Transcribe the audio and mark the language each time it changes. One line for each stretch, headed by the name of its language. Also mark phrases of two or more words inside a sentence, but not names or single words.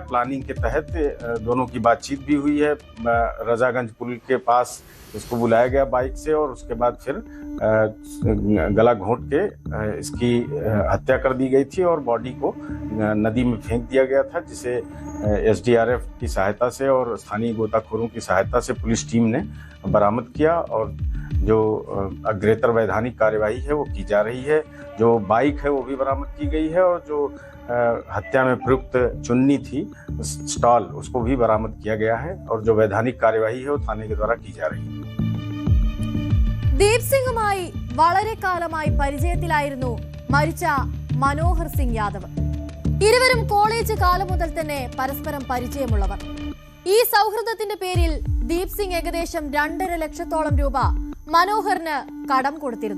Hindi: प्लानिंग के तहत दोनों की बातचीत भी हुई है। रजागंज पुल के पास इसको बुलाया गया बाइक से और उसके बाद फिर गला घोंट के इसकी हत्या कर दी गई थी और बॉडी को नदी में फेंक दिया गया था, जिसे SDRF की सहायता से और स्थानीय गोताखोरों की सहायता से पुलिस टीम ने बरामद किया। और जो अग्रेतर वैधानिक कार्यवाही है वो की जा रही है। जो बाइक है वो भी बरामद की गई है और जो हत्या में प्रयुक्त चुन्नी थी, स्टॉल, उसको भी बरामद किया गया है। और जो वैधानिक कार्यवाही है वो थाने के द्वारा की जा रही है।
Malayalam: ദീപ് സിംഗുമായി വളരെ കാലമായി പരിചയത്തിലായിരുന്നു മരിച്ച മനോഹർ സിംഗ് യാദവ്. ഇരുവരും കോളേജ് കാലം മുതൽ തന്നെ പരസ്പരം പരിചയമുള്ളവർ. ഈ സൗഹൃദത്തിന്റെ പേരിൽ ദീപ് സിംഗ് ഏകദേശം 2.5 ലക്ഷത്തോളം രൂപ മനോഹറിന് കടം കൊടുത്തിരുന്നു.